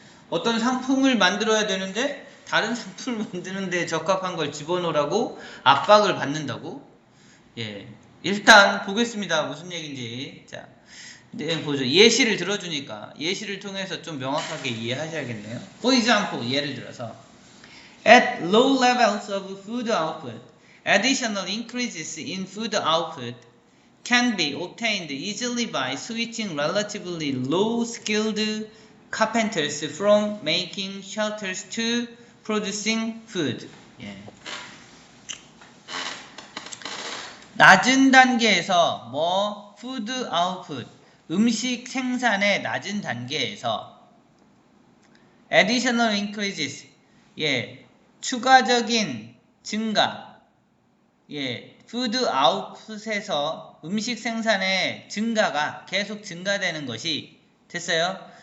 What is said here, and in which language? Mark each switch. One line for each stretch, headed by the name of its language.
Korean: 어떤 상품을 만들어야 되는데 다른 상품을 만드는데 적합한 걸 집어넣으라고 압박을 받는다고? 일단 보겠습니다. 무슨 얘기인지. 자, 보죠. 예시를 들어주니까 예시를 통해서 좀 명확하게 이해하셔야겠네요.
English: For example,
Korean: 예를 들어서
English: at low levels of food output, additional increases in food output can be obtained easily by switching relatively low-skilled carpenters from making shelters to producing food.
Korean: 낮은 단계에서 food output 음식 생산의 낮은 단계에서
English: additional increases
Korean: 추가적인 증가 food output에서 음식 생산의 증가가 계속 증가되는 것이 됐어요?